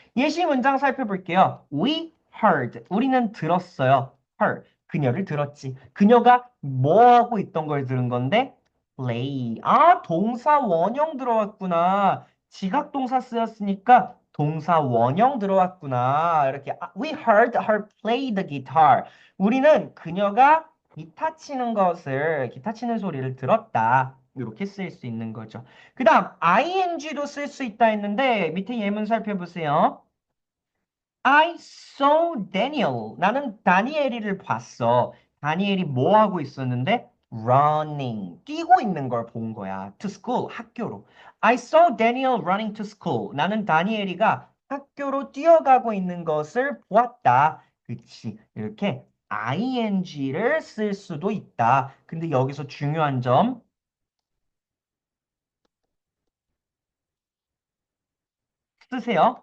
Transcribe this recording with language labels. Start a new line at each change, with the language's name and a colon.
Korean: 예시 문장 살펴볼게요.
English: We heard.
Korean: 우리는 들었어요. heard. 그녀를 들었지. 그녀가 뭐 하고 있던 걸 들은 건데 play. 아, 동사 원형 들어왔구나. 지각 동사 쓰였으니까 동사 원형 들어왔구나. 이렇게
English: We heard her play the guitar.
Korean: 우리는 그녀가 기타 치는 소리를 들었다. 이렇게 쓸 수 있는 거죠. 그 다음 ing도 쓸 수 있다 했는데 밑에 예문 살펴보세요.
English: I saw Daniel.
Korean: 나는 다니엘이를 봤어. 다니엘이 뭐 하고 있었는데? Running. 뛰고 있는 걸 본 거야.
English: To school.
Korean: 학교로.
English: I saw Daniel running to school.
Korean: 나는 다니엘이가 학교로 뛰어가고 있는 것을 보았다. 그치. 이렇게 ing를 쓸 수도 있다. 근데 여기서 중요한 점 쓰세요.